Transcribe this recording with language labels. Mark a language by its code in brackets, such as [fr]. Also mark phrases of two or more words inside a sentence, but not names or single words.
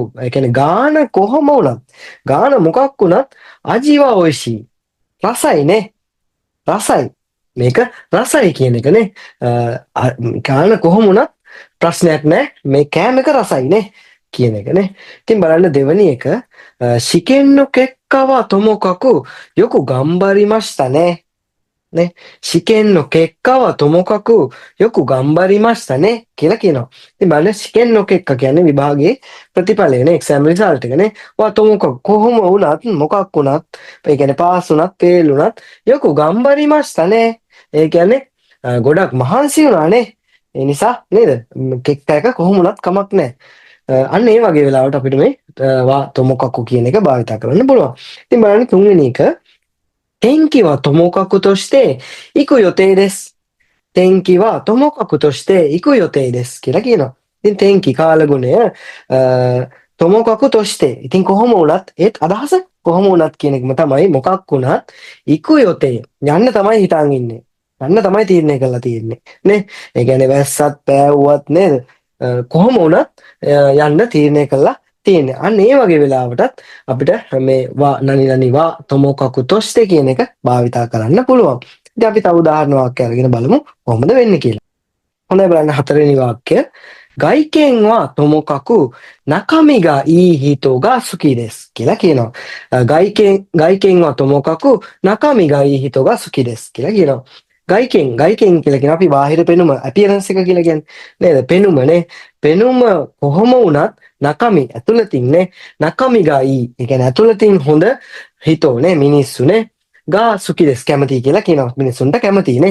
[si] ඒ කියන්නේ ගාන කොහොම වුණත් ගාන මොකක් වුණත් [ja] 味はおいしい. [si] රසයි නේ. රසයි. මේක රසයි කියන එක නේ. ගාන කොහොම වුණත් ප්‍රශ්නයක් නැහැ. මේ කෑම එක රසයි නේ. කියන එක නේ. ඉතින් බලන්න දෙවෙනි එක [ja] 試験の結果ともかくよく頑張りましたね. නේ. 試験の結果ともかくよく頑張りましたね [si] කියලා කියනවා. ඉතින් බලන්න [ja] 試験の結果 [si] කියන්නේ විභාගයේ ප්‍රතිඵලය නේ [en] exam result [si] එක නේ. වා tomokaku කොහොම වුණත් මොකක් වුණත් ඒ කියන්නේ පාස් වුණත් ෆේල් වුණත් [ja] よく頑張りましたね. [si] ඒ කියන්නේ ගොඩක් මහන්සි වුණා නේ. ඒ නිසා නේද? කෙක්ක එක කොහොම වුණත් කමක් නැහැ. අන්න ඒ වගේ වෙලාවට අපිට මේ [ja] はともかく [si] කියන එක භාවිත කරන්න පුළුවන්. ඉතින් බලන්න තුන්වෙනි එක [ja] 天気はともかくとして行く予定です. 天気はともかくとして行く予定です [si] කියලා කියනවා. ඉතින් tenki කාලගුණය [ja] ともかくとして. [si] ඉතින් කොහොම වුණත් ඒත් අදහස කොහොම වුණත් කියන එකම තමයි මොකක් වුණත් [ja] 行く予定 [si] යන්න තමයි හිතාන් ඉන්නේ. යන්න තමයි තීරණය කරලා තියෙන්නේ. නේ? ඒ කියන්නේ වැස්සත් පෑවුවත් නේද? කොහොම වුණත් යන්න තීරණය කළා තියෙන්නේ. අන්න ඒ වගේ වෙලාවටත් අපිට මේ [ja] は何々はともかくとして [si] කියන එක භාවිතා කරන්න පුළුවන්. ඉතින් අපි තව උදාහරණ වාක්‍ය අරගෙන බලමු කොහොමද වෙන්නේ කියලා. හොඳයි බලන්න හතරවෙනි වාක්‍ය [ja] 外見はともかく中身がいい人が好きです [si] කියලා කියනවා. [ja] 外見はともかく中身がいい人が好きです [si] කියලා කියනවා. ගයිකෙන් කියලා කියන අපි බාහිර පෙනුම appearance එක කියලා කියන්නේ නේද? පෙනුමනේ. පෙනුම කොහොම වුණත් නකමි ඇතුළතින් නේ. [ja] 中身がいい. [si] ඒ කියන්නේ ඇතුළතින් හොඳ හිතෝ නේ මිනිස්සුනේ. [ja] が好きです [si] කැමති කියලා කියනවා. මිනිස්සුන්ට කැමති නේ.